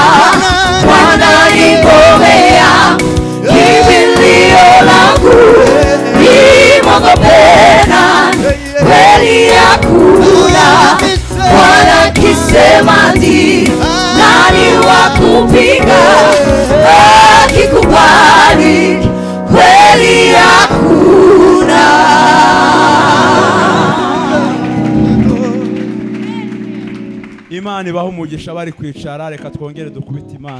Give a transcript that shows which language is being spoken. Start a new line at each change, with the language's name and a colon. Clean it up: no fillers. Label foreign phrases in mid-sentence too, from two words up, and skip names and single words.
Swahili: Bwana ni ngome yangu, kimbilio langu, nimwogope nani? Kweli hakuna. Bwana akisema ndio, nani wa kupinga? Akikubariki kweli hakuna.
Kinyarwanda: Imana ibaha umugisha bari kwicara. Reka twongere dukubite Imana.